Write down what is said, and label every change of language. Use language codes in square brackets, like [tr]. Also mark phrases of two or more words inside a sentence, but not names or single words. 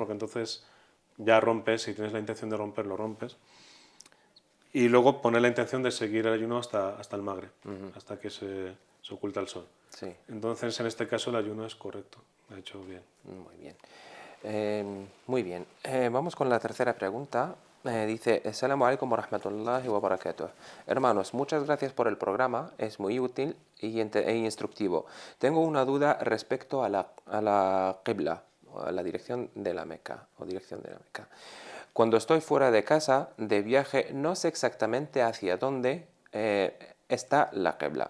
[es] Porque entonces ya rompes, si tienes la intención de romper, lo rompes. Y luego poner la intención de seguir el ayuno hasta el Magreb, hasta que se oculta el sol. Sí. Entonces, en este caso, el ayuno es correcto, lo ha hecho bien. Muy bien. Muy bien. Vamos con la tercera pregunta. Dice, [ar] السلام عليكم ورحمة الله وبركاته. [es] Hermanos, muchas gracias por el programa, es muy útil e instructivo. Tengo una duda respecto a la qibla, a la dirección de la Meca, o dirección de la Meca. Cuando estoy fuera de casa, de viaje, no sé exactamente hacia dónde está la qibla.